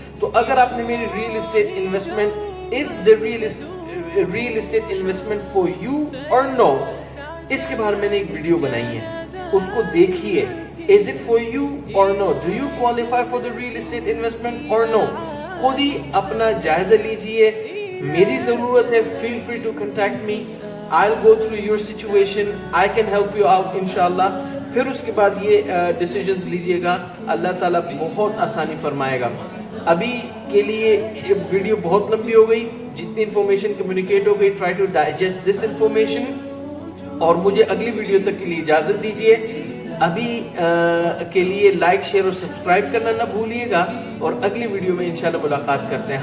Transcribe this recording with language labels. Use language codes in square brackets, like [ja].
[ur] تو اگر آپ نے میری [en] real estate investment is the real estate investment for you or no, [ur] اس کے بارے میں نے ایک ویڈیو بنائی ہے، اس کو دیکھیے. [en] Is it for you or no? Do you qualify for the real estate investment or no? [ur] خود ہی اپنا جائزہ لیجئے. میری ضرورت ہے، [en] feel free to contact me. I'll go through your situation. I can help you out inshallah. [ur] پھر اس کے بعد یہ ڈیسیجنز لیجئے گا، اللہ تعالیٰ بہت آسانی فرمائے گا. ابھی کے لیے ویڈیو بہت لمبی ہو گئی، جتنی انفارمیشن کمیونیکیٹ ہو گئی. [en] Try to digest this information. [ur] اور مجھے اگلی ویڈیو تک کے لیے اجازت دیجئے. ابھی کے لیے لائک، شیئر اور سبسکرائب کرنا نہ بھولیے گا، اور اگلی ویڈیو میں انشاءاللہ ملاقات کرتے ہیں.